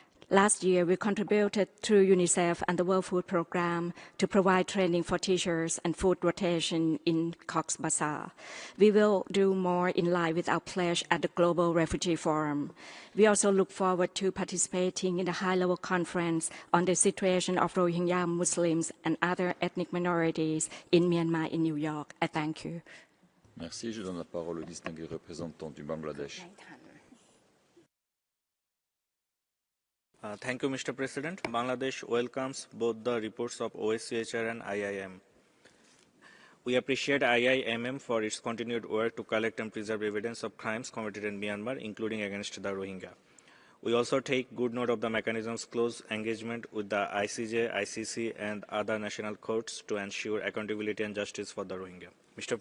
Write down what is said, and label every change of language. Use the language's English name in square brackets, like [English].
[English] Last year, we contributed through UNICEF and the World Food Programme to provide training for teachers and food rotation in Cox's Bazar. We will do more in line with our pledge at the Global Refugee Forum. We also look forward to participating in the high-level conference on the situation of Rohingya Muslims and other ethnic minorities in Myanmar in New York. I thank you. [French] Merci. Je donne la parole au distingué représentant du Bangladesh. [English] Thank you, Mr. President. Bangladesh welcomes both the reports of OSCHR and IIM. We appreciate IIMM for its continued work to collect and preserve evidence of crimes committed in Myanmar, including against the Rohingya. We also take good note of the mechanism's close engagement with the ICJ, ICC, and other national courts to ensure accountability and justice for the Rohingya. Mr.